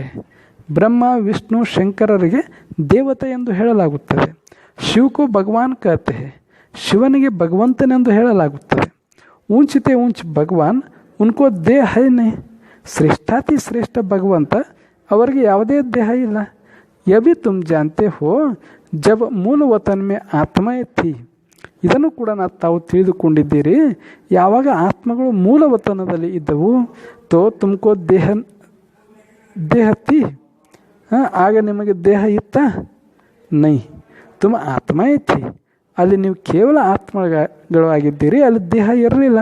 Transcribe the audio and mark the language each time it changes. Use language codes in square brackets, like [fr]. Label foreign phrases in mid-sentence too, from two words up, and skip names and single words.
[kn] ಬ್ರಹ್ಮ ವಿಷ್ಣು ಶಂಕರರಿಗೆ ದೇವತೆ ಎಂದು ಹೇಳಲಾಗುತ್ತದೆ. [hi] शिवको भगवान कहते हैं. [kn] ಶಿವನಿಗೆ ಭಗವಂತನೆಂದು ಹೇಳಲಾಗುತ್ತದೆ. [hi] ऊँचते ऊँच भगवान उनको देह है नहीं. [kn] ಶ್ರೇಷ್ಠಾತಿ ಶ್ರೇಷ್ಠ ಭಗವಂತ ಅವರಿಗೆ ಯಾವುದೇ ದೇಹ ಇಲ್ಲ. [hi] यह भी तुम जानते हो जब मूल वतन में आत्माएं थी. [kn] ಇದನ್ನು ಕೂಡ ತಾವು ತಿಳಿದುಕೊಂಡಿದ್ದೀರಿ. ಯಾವಾಗ ಆತ್ಮಗಳು ಮೂಲ ವತನದಲ್ಲಿ ಇದ್ದವು, [hi] तो तुमको देह थी, [kn] ಆಗ ನಿಮಗೆ ದೇಹ ಇತ್ತ? [hi] नहीं, तुम आत्माएं थी. [kn] ಅಲ್ಲಿ ನೀವು ಕೇವಲ ಆತ್ಮಗಳು ಆಗಿದ್ದೀರಿ, ಅಲ್ಲಿ ದೇಹ ಇರಲಿಲ್ಲ.